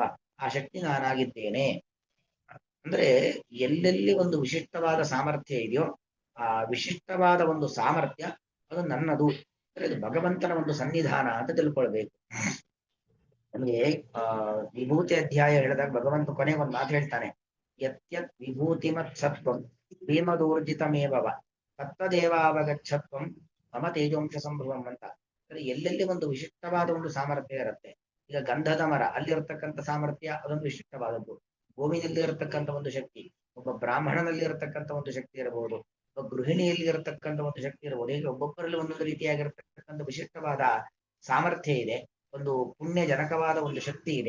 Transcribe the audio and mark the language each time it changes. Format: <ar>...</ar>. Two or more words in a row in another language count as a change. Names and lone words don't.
<kn>ಆ ಶಕ್ತಿ ನಾನಾಗಿದ್ದೇನೆ ಅಂದ್ರೆ ಎಲ್ಲೆಲ್ಲಿ ಒಂದು ವಿಶಿಷ್ಟವಾದ ಸಾಮರ್ಥ್ಯ ಇದೆಯೋ ಆ ವಿಶಿಷ್ಟವಾದ ಒಂದು ಸಾಮರ್ಥ್ಯ ಅದು ನನ್ನದು. ಅಂದ್ರೆ ಇದು ಭಗವಂತನ ಒಂದು ಸನ್ನಿಧಾನ ಅಂತ ತಿಳ್ಕೊಳ್ಬೇಕು. ನಮಗೆ ವಿಭೂತಿ ಅಧ್ಯಾಯ ಹೇಳಿದಾಗ ಭಗವಂತ ಕೊನೆಗೆ ಒಂದು ಮಾತು ಹೇಳ್ತಾನೆ,</kn> <sa>ಯತ್ಯತ್ ವಿಭೂತಿಮತ್ ಸತ್ವಂ ಭೀಮದೂರ್ಜಿತಮೇವವ ತತ್ತದೇವಾವಗಚ್ಚತ್ವಂ ಮಮ ತೇಜೋಂಶ ಸಂಭವಂ</sa> <kn>ಅಂತ. ಅಂದ್ರೆ ಎಲ್ಲೆಲ್ಲಿ ಒಂದು ವಿಶಿಷ್ಟವಾದ ಒಂದು ಸಾಮರ್ಥ್ಯ ಇರುತ್ತೆ. ಈಗ ಗಂಧದ ಮರ ಅಲ್ಲಿರ್ತಕ್ಕಂಥ ಸಾಮರ್ಥ್ಯ ಅದೊಂದು ವಿಶಿಷ್ಟವಾದದ್ದು. ಭೂಮಿಯಲ್ಲಿ ಇರತಕ್ಕಂಥ ಒಂದು ಶಕ್ತಿ, ಒಬ್ಬ ಬ್ರಾಹ್ಮಣನಲ್ಲಿ ಇರತಕ್ಕಂಥ ಒಂದು ಶಕ್ತಿ ಇರಬಹುದು, ಒಬ್ಬ ಗೃಹಿಣಿಯಲ್ಲಿ ಇರತಕ್ಕಂಥ ಒಂದು ಶಕ್ತಿ ಇರಬಹುದು. ಹೀಗೆ ಒಬ್ಬೊಬ್ಬರಲ್ಲಿ ಒಂದೊಂದು ರೀತಿಯಾಗಿರ್ತಕ್ಕಂಥ ವಿಶಿಷ್ಟವಾದ ಸಾಮರ್ಥ್ಯ ಇದೆ, ಒಂದು ಪುಣ್ಯ ಜನಕವಾದ ಒಂದು ಶಕ್ತಿ ಇದೆ.</kn>